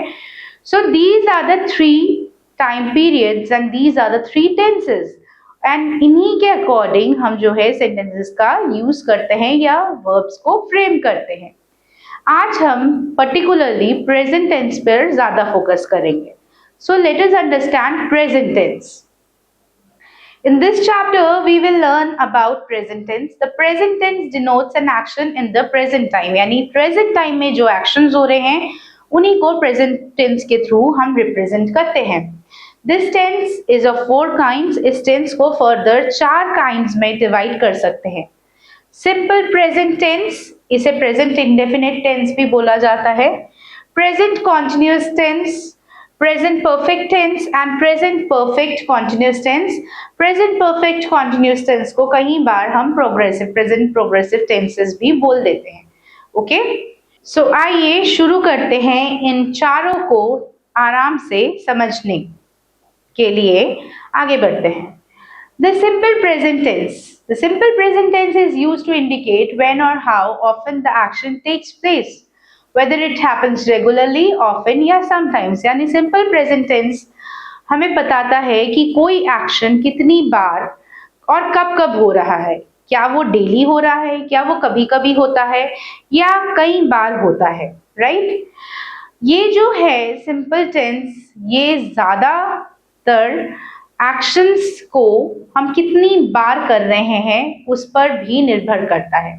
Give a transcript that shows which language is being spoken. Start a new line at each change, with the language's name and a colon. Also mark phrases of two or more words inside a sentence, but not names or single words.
English: So these are the 3 time periods and these are the 3 tenses, and
Hindi: इन्हीं के अकॉर्डिंग हम जो है सेंटेंसेस का यूज करते हैं या वर्ब्स को फ्रेम करते हैं। आज हम
English: particularly present tense
Hindi: पर ज्यादा फोकस करेंगे।
English: So let us understand present tense. In this chapter, we will learn about present tense. The present tense denotes an action in the present time.
Hindi: यानी
English: present time
Hindi: में जो actions हो रहे हैं उन्हीं को
English: present tense
Hindi: के थ्रू हम represent करते हैं।
English: This tense is of 4 kinds.
Hindi: इस tense को
English: further 4 kinds
Hindi: में divide कर सकते हैं।
English: Simple present tense,
Hindi: इसे
English: present indefinite tense
Hindi: भी बोला जाता है।
English: Present continuous tense, present perfect tense and present perfect continuous tense. Present perfect continuous tense
Hindi: को कई बार हम
English: progressive, present progressive tenses
Hindi: भी बोल देते हैं।
English: Okay, so
Hindi: आइए शुरू करते हैं इन चारों को आराम से समझने के लिए आगे बढ़ते हैं।
English: The simple present tense. The simple present tense is used to indicate when or how often the action takes place, whether it happens regularly, often या sometimes.
Hindi: यानी
English: simple present tense
Hindi: हमें बताता है कि कोई एक्शन कितनी बार और कब कब हो रहा है। क्या वो डेली हो रहा है, क्या वो कभी कभी होता है, या कई बार होता है, राइट। ये जो है
English: simple tense,
Hindi: ये ज्यादातर एक्शंस को हम कितनी बार कर रहे हैं उस पर भी निर्भर करता है।